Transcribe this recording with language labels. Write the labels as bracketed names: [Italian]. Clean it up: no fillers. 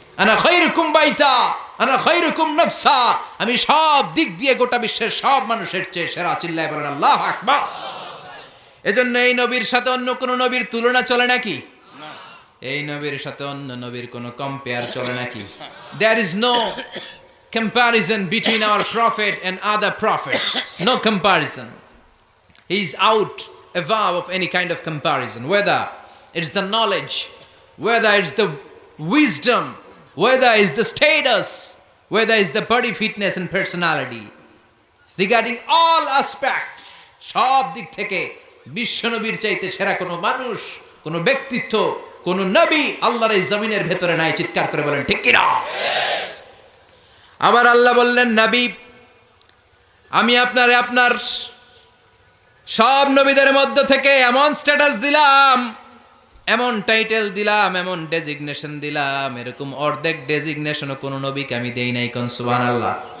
[Arabic] আনা খায়রুকুম বাইতা আনা খায়রুকুম নাফসা, [Bangla] আমি সব দিক দিয়ে গোটা বিশ্বের সব মানুষের চেয়ে সেরা। চিল্লায় বলেন আল্লাহু আকবার। এজন্য এই নবীর সাথে অন্য কোন নবীর তুলনা চলে নাকি? এই নবীর সাথে অন্য নবীর কোন কম্পেয়ার চলে নাকি? [English] There is no comparison between our prophet and other prophets. No comparison. He is out above of any kind of comparison. Whether it's the knowledge, whether it's the wisdom, whether it's the status, whether it's the body fitness and personality. Regarding all aspects, [Bangla] সব দিক থেকে বিশ্বনবীর চাইতে সেরা কোনো মানুষ, কোনো ব্যক্তিত্ব, কোনো নবী আল্লাহর এই জমিনের ভেতরে নাই। চিৎকার করে বলেন ঠিক কিনা? আবার আল্লাহ বললেন, নবী আমি আপনার সব নবীদের মধ্য থেকে এমন স্ট্যাটাস দিলাম, এমন টাইটেল দিলাম, এমন ডেজিগনেশন দিলাম, এরকম অর্ধেক ডেজিগনেশনও কোনো নবীকে আমি দেই নাই। কোন সুবহানাল্লাহ।